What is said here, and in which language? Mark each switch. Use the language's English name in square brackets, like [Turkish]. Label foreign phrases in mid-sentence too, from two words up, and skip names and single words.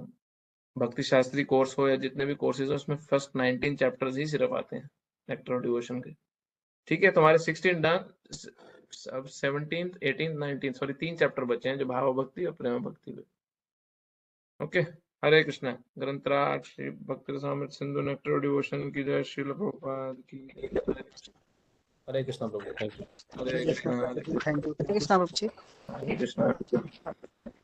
[Hindi] भक्ति शास्त्री कोर्स हो या जितने भी कोर्सेज हो, उसमें [English] first 19 chapters [Hindi] ही सिर्फ आते हैं नेक्टर ऑफ डिवोशन के। ठीक है, तुम्हारे 16 डन, अब 17th 18th 19th सॉरी 3 चैप्टर बचे हैं जो भाव भक्ति और प्रेम भक्ति पे। ओके, हरे कृष्णा। ग्रंथराज श्री भक्ति रसामृत सिंधु नेक्टर ऑफ डिवोशन की जय, श्रील प्रभुपाद की हरे कृष्णा प्रभु, [English] thank you. [Hindi] हरे कृष्णा। [English] thank you. [Hindi] हरे कृष्णा।